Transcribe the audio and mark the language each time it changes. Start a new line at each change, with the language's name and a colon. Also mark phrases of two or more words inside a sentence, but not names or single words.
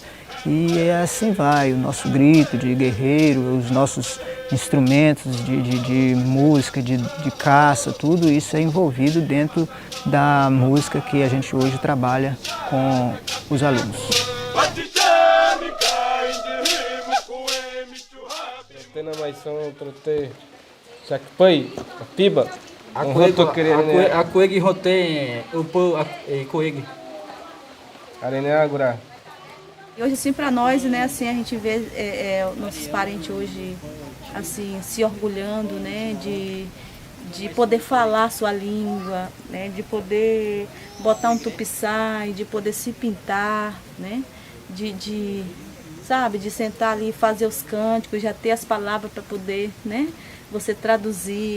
Portuguese: E assim vai, o nosso grito de guerreiro, os nossos instrumentos de música, de caça, tudo isso é envolvido dentro da música que a gente hoje trabalha com os alunos. Na maição trote chakpai piba a coeg rote o po coeg arene agora. E hoje assim para nós, né, assim a gente vê nossos parentes hoje assim se orgulhando, né, de poder falar a sua língua, né, de poder botar um tupiçai, de poder se pintar, né, sabe, de sentar ali e fazer os cânticos, já ter as palavras para poder, né, você traduzir.